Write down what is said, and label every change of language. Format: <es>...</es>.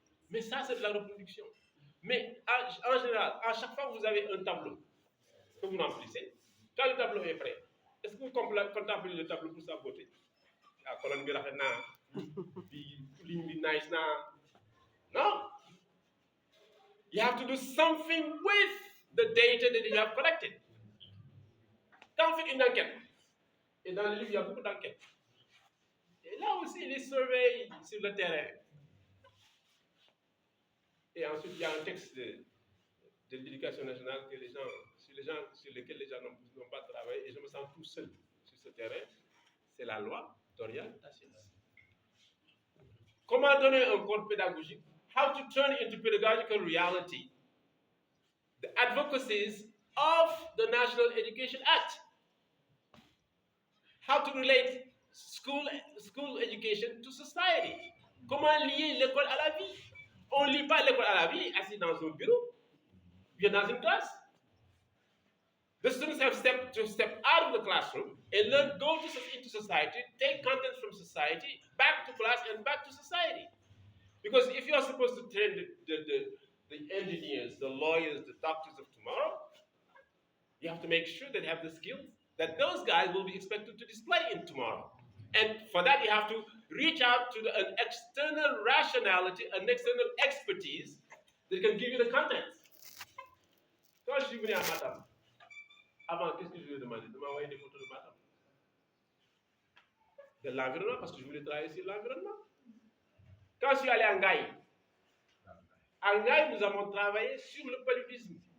<fr>Mais ça, c'est de la reproduction. Mais en général, à chaque fois que vous avez un tableau que vous remplissez, quand le tableau est prêt, est-ce que vous contemplez le tableau pour sa beauté? La colonne</fr> <wo>bi rafet na, bi ligne bi nice na.</wo> <en>No. You have to do something with the data that you have collected.</en> <fr>Quand on fait une enquête, et dans le livre, il y a beaucoup d'enquêtes. Et là aussi, les surveilles sur le terrain. Et ensuite, il y a un texte de l'éducation nationale que sur lesquels les gens n'ont pas travaillé. Et je me sens tout seul sur ce terrain. C'est la loi d'orientation. Comment donner un corps pédagogique?</fr> <en>How to turn into pedagogical reality the advocacies of the National Education Act. How to relate school education to society.</en> <fr>Comment lier l'école à la vie? On ne lit pas l'école à la vie assis dans un bureau, bien dans une classe.</fr> <en>The students have to step out of the classroom and then go into society, take content from society, back to class and back to society. Because if you are supposed to train the engineers, the lawyers, the doctors of tomorrow, you have to make sure that they have the skills that those guys will be expected to display in tomorrow. And for that, you have to reach out to an external rationality, an external expertise that can give you the content.</en> <fr>Quand je suis venu à Matam, avant, qu'est-ce que je lui ai demandé? De m'envoyer des photos de Matam. De l'environnement, parce que je voulais travailler sur l'environnement. Quand je suis allé à Ngaï, nous avons travaillé sur le paludisme.</fr>